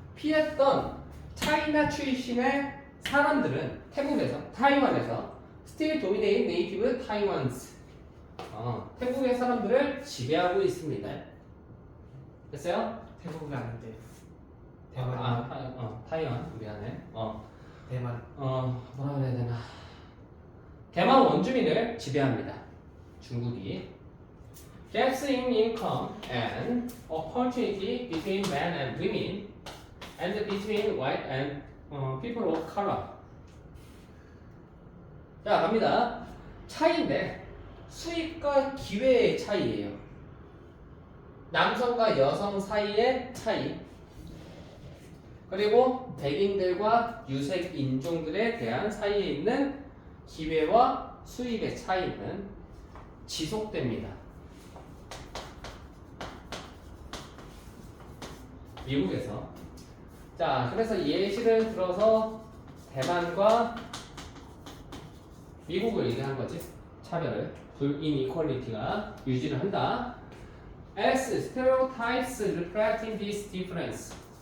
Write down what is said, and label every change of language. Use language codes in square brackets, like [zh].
[ko] 피했던 차이나 출신의 사람들은 타이완에서 [en] still dominate native Taiwans [ko] 태국의 사람들을 지배하고 있습니다. 됐어요? 태국이 아닌데 대만. 타이완 미안해. 대만. 뭐라 그래야 되나? 대만 원주민을 지배합니다. 중국이. [en] Gaps in income and opportunity between men and women and between white and people of color. [ko] 자, 갑니다. 차이인데 수익과 기회의 차이예요. 남성과 여성 사이의 차이. 그리고 백인들과 유색 인종들에 대한 사이에 있는 기회와 수입의 차이는 지속됩니다. 미국에서. 자, 그래서 예시를 들어서 대만과 미국을 얘기한 거지. 차별을. inequality가 유지를 한다. [en] as stereotypes reflecting this difference.